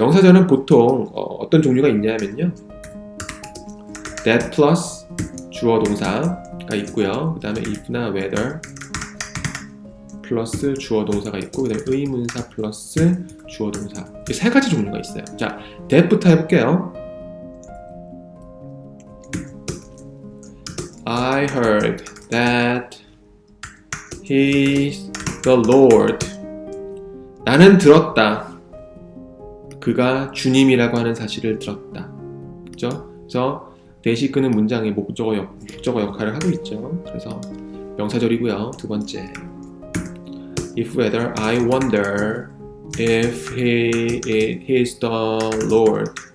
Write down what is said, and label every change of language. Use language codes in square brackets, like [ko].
[ko] 명사절은 보통 어떤 종류가 있냐면요, that plus 주어 동사가 있고요. 그 다음에 if나 whether 플러스 주어 동사가 있고 그 다음에 의문사 플러스 주어 동사, 이 세 가지 종류가 있어요. 자, that부터 해볼게요. [en] I heard that he's the Lord. [ko] 나는 들었다. 그가 주님이라고 하는 사실을 들었다. 그죠? 그래서 대시 끄는 문장이 목적어 역할을 하고 있죠. 그래서 명사절이고요. 두 번째, [en] if whether I wonder if he is the Lord.